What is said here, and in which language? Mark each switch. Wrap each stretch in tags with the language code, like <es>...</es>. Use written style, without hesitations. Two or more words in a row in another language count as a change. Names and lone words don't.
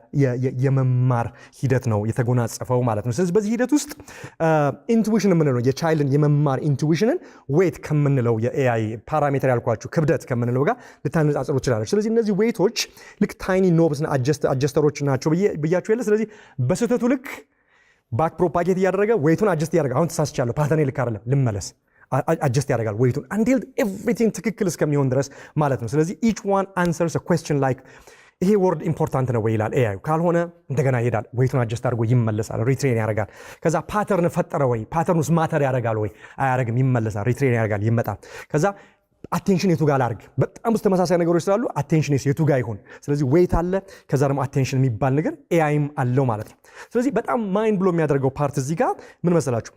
<am>የመማር ሂደት ነው የተጎናጸፈው ማለት ነው። ስለዚህ በዚህ ሂደት ውስጥ ኢንቱዊሽን የምንለው የቻይልድን የመማር ኢንቱዊሽንን ዌት ከምንለው የኤአይ ፓራሜትር ያልኳችሁ ክብደት ከምንለው ጋር ልታነጻጽሩ ትችላለች። ስለዚህ እነዚህ ዌቶች ልክ</am> <en>tiny knobs</en> <am>አጀስተሮች ናቸው ብያችሁ የለ። ስለዚህ በስህተቱ ልክ</am> <en>back propagate</en> <am>እያደረገ ዌይቱን አጀስት ያደርጋል። አሁን ተሳስቻለሁ፣ ፓተርኔ ልክ አይደለም፣ ልመለስ፣ አጀስት ያደርጋል ዌይቱን</am> <en>until everything</en> <am>ትክክል እስከሚሆን ድረስ ማለት ነው። ስለዚህ</am> <en>each one answers a question like</en> <am>ይሄ</am> <en>word important</en> <am>ነው ወይ ይላል ኤአይ። ካልሆነ እንደገና ይሄዳል፣ ዌይቱን አጀስት አድርጎ ይመለሳል፣ ሪትሬን ያደርጋል። ከዛ ፓተርን ፈጠረ ወይ፣ ፓተርኑስ ማተር ያደርጋል ወይ፣ አያደርግም፣ ይመለሳል፣ ሪትሬን ያደርጋል፣ ይመጣል። ከዛ አቴንሽን የቱ ጋር ላድርግ? በጣም ብዙ ተመሳሳይ ነገሮች ስላሉ አቴንሽን የቱ ጋር ይሆን? ስለዚህ ዌይት አለ፣ ከዛ ደግሞ አቴንሽን የሚባል ነገር ኤአይም አለው ማለት ነው። ስለዚህ በጣም ማይንድ ብሎ የሚያደርገው ፓርት እዚህ ጋር ምን መሰላችሁ?</am>